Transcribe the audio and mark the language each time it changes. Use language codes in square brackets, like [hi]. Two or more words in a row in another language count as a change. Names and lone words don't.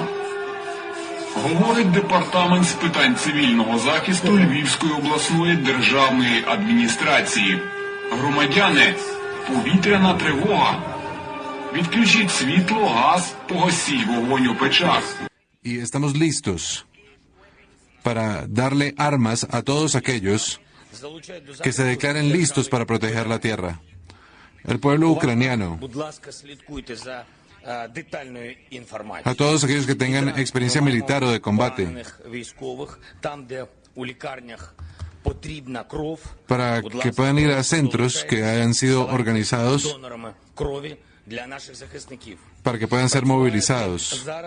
[uk] Говорить Департамент з питань цивільного захисту Львівської обласної державної адміністрації. Громадяни, повітряна тривога. Відключіть світло, газ, погасіть вогонь у печах. [es] Y estamos listos para darle armas a todos aquellos que se declaren listos para proteger la tierra. El pueblo ucraniano, a todos aquellos que tengan experiencia militar o de combate, para que puedan ir a centros que hayan sido organizados, para que puedan ser movilizados.